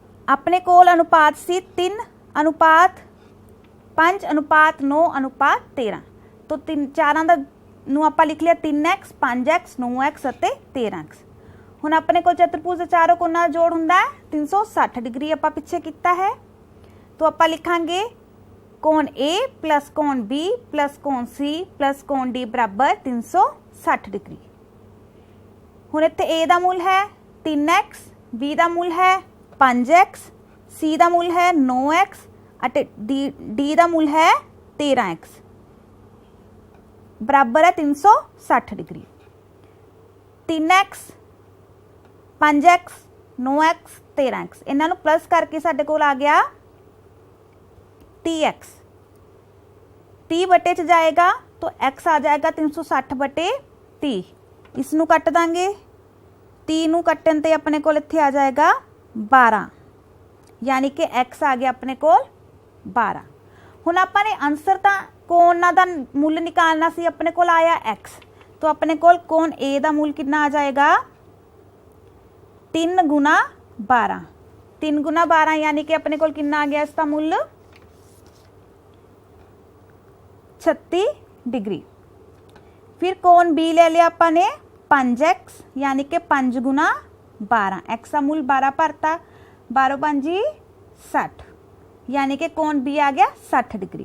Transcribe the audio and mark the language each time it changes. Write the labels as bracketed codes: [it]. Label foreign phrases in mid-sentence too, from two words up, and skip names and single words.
[pa] ਅਪਣੇ ਕੋਲ ਅਨੁਪਾਤ ਸੀ 3:5:9:13 तो 4 ਦਾ ਨੂੰ ਆਪਾਂ ਲਿਖ ਲਿਆ 3x 5x 9x ਅਤੇ 13x। ਹੁਣ ਆਪਣੇ ਕੋਲ ਚਤੁਰਭੁਜ ਦੇ ਚਾਰੋਂ ਕੋਣਾਂ ਦਾ ਜੋੜ ਹੁੰਦਾ ਹੈ 360 डिग्री ਆਪਾਂ ਪਿੱਛੇ ਕੀਤਾ ਹੈ। तो ਆਪਾਂ ਲਿਖਾਂਗੇ ਕੋਣ A ਪਲੱਸ ਕੋਣ B ਪਲੱਸ ਕੋਣ C ਪਲੱਸ ਕੋਣ D ਬਰਾਬਰ 360 ਡਿਗਰੀ। ਹੁਣ ਇੱਥੇ A ਦਾ ਮੁੱਲ ਹੈ 3x, B ਦਾ ਮੁੱਲ ਹੈ 5x, C ਦਾ ਮੁੱਲ ਹੈ 9x ਅਤੇ D ਦਾ ਮੁੱਲ ਹੈ 13x [hi] बराबर है 360 डिग्री। [pa] 3x 5x 9x 13x ਇਨ੍ਹਾਂ ਨੂੰ ਪਲੱਸ ਕਰਕੇ ਸਾਡੇ ਕੋਲ ਆ ਗਿਆ 30x। 30 ਬਟੇ ਚ ਜਾਏਗਾ ਤਾਂ x ਆ ਜਾਏਗਾ 360 ਬਟੇ 30। ਇਸਨੂੰ ਕੱਟ ਦਾਂਗੇ 30 ਨੂੰ ਕੱਟਣ ਤੇ ਅਪਣੇ ਕੋਲ ਇੱਥੇ ਆ ਜਾਏਗਾ 12 ਯਾਨੀ ਕਿ x ਆ ਗਿਆ ਅਪਣੇ ਕੋਲ 12। ਹੁਣ ਆਪਾਂ ਨੇ ਆਂਸਰ ਤਾਂ ਕੋਣਾਂ ਦਾ ਮੁੱਲ ਕੱਢਣਾ ਸੀ, ਅਪਣੇ ਕੋਲ ਆਇਆ x ਤਾਂ ਅਪਣੇ ਕੋਲ ਕੋਣ A ਦਾ ਮੁੱਲ ਕਿੰਨਾ ਆ ਜਾਏਗਾ 3 ਗੁਣਾ 12। 3 ਗੁਣਾ 12 ਯਾਨੀ ਕਿ ਅਪਣੇ ਕੋਲ ਕਿੰਨਾ ਆ ਗਿਆ ਇਸਦਾ ਮੁੱਲ 36 ਡਿਗਰੀ। ਫਿਰ ਕੋਣ B ਲੈ ਲਿਆ ਅਪਣੇ 5x ਯਾਨੀ ਕਿ 5 ਗੁਣਾ 12 x ਦਾ ਮੁੱਲ 12 ਭਰਤਾ 12 5 60 ਯਾਨੀ ਕਿ ਕੋਣ B ਆ ਗਿਆ 60 ਡਿਗਰੀ।